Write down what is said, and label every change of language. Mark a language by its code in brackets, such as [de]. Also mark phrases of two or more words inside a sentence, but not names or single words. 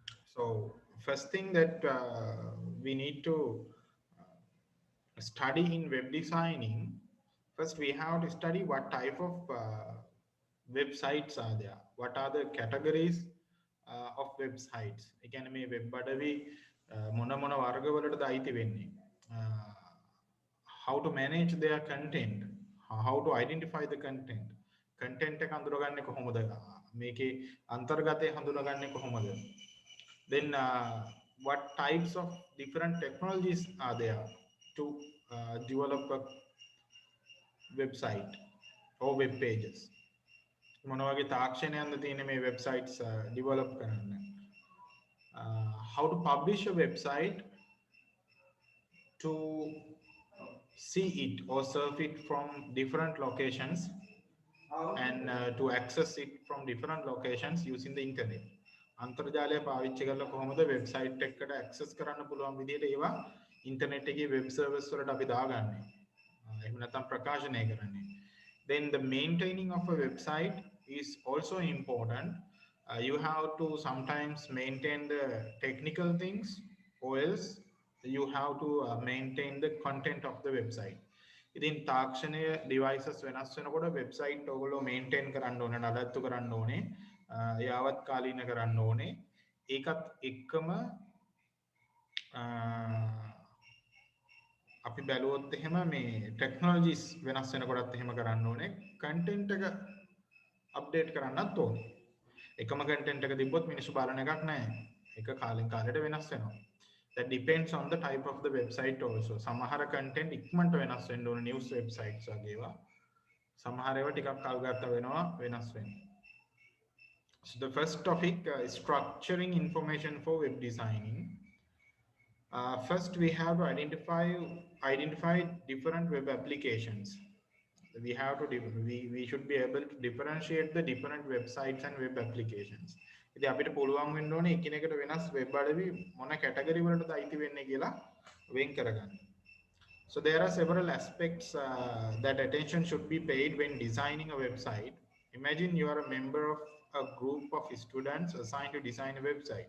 [en] So first thing that we need to study in web designing, first we have to study what type of websites are there, what are the categories of websites. [si] එකන මේ වෙබ් අඩවි මොන මොන වර්ගවලටද අයිති වෙන්නේ, [en] how to manage their content, how to identify the content [si] එක අඳුරගන්නේ කොහොමද, මේකේ අන්තර්ගතය හඳුනගන්නේ කොහොමද, [en] then what types of different technologies are there to develop a website or web pages, [si] මොන වගේ තාක්ෂණයන්ද තියෙන මේ [en] websites develop [si] කරන්න, [en] how to publish a website to see it or surf it from different locations and to access it from different locations using the internet. [si] අන්තර්ජාලය පාවිච්චි කරලා කොහොමද වෙබ්සයිට් එකකට ඇක්සස් කරන්න පුළුවන් විදිහට ඒවා ඉන්ටර්නෙට් එකේ වෙබ් සර්වර්ස් වලට අපි දාගන්නේ. එහෙම නැත්නම් ප්‍රකාශනය කරන්නේ. [en] Then the maintaining of a website is also important. You have to sometimes maintain the technical things, or else you have to maintain the content of the website. [si] ඉතින් තාක්ෂණය devices වෙනස් වෙනකොට website ඔයගොල්ලෝ maintain කරන්න ඕනේ, නඩත්තු කරන්න ඕනේ, යාවත් කාලීන කරන්න ඕනේ. ඒකත් එක්කම අපි බැලුවොත් එහෙම මේ ටෙක්නොලොජිස් වෙනස් වෙනකොටත් එහෙම කරන්න ඕනේ. කන්ටෙන්ට් එක අප්ඩේට් කරන්නත් ඕනේ. එකම කන්ටෙන්ට් එක තිබ්බොත් මිනිස්සු බලන එකක් නැහැ. ඒක කාලෙන් කාලෙට වෙනස් වෙනවා. [en] That depends on the type of the website also. [si] සමහර content ඉක්මනට වෙනස් වෙන්න ඕනේ [en] news websites [si] වගේ ඒවා. සමහර ඒවා ටිකක් කල් ගත වෙනවා වෙනස් වෙන්න. [en] So the first topic is structuring information for web designing. First we have to identify different web applications. We have to we should be able to differentiate the different websites and web applications. [si] ඉතින් අපිට පුළුවන් වෙන්න ඕනේ එකිනෙකට වෙනස් වෙබ් අඩවි මොන කැටගරි වලටද අයිති වෙන්නේ කියලා වෙන් කරගන්න. [en] So there are several aspects that attention should be paid when designing a website. Imagine you are a member of a group of students assigned to design a website.